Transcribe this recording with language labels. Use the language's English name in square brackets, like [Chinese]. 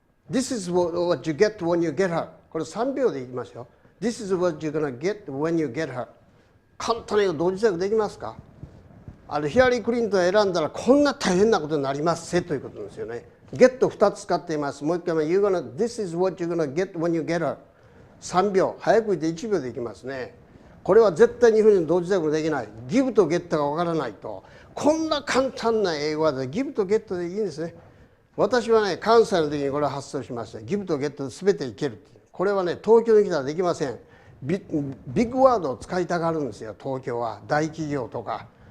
[English] This is what you get when you get her。 [Japanese] これ3秒で言いますよ。 [English] This is what you're gonna get when you get her。 [Japanese] 簡単な英語同時通訳できますか？ヒラリー・クリントンを選んだらこんな大変なことになりますせということですよね。ゲット2つ使っています。もう一回目、 [English] This is what you're gonna get when you get her。 [Japanese] 3秒、早く言って1秒でいきますね。これは絶対日本人同時通訳できない。ギブとゲットがわからないと。こんな簡単な英語はギブとゲットでいいんですね。私はね、関西の時にこれを発想しました。ギブとゲットで全ていける。これはね、東京に来たらできません。ビッグワードを使いたがるんですよ、東京は。大企業とか。